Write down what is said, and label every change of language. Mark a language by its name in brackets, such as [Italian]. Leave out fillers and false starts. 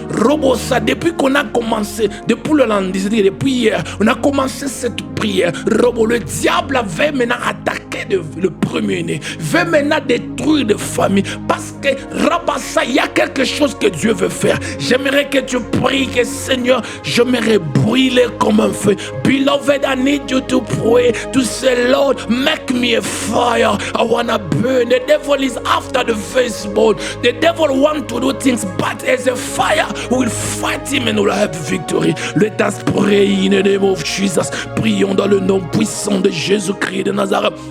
[French] Robosa, depuis qu'on a commencé, depuis le lundi, depuis hier, on a commencé cette prière. Robo, le diable avait maintenant attaqué le premier-né, veut maintenant détruire les familles. Parce que Rabassa, il y a quelque chose que Dieu veut faire. J'aimerais que tu pries que Seigneur, j'aimerais brûler comme un feu. [English] Beloved, I need you to pray to say, Lord, make me a fire. I wanna burn. The devil is after the firstborn. The devil wants to do things, but as a fire, we will fight him and we'll have victory. Let us pray in the name of Jesus. [French] Prions dans le nom puissant de Jésus-Christ de Nazareth.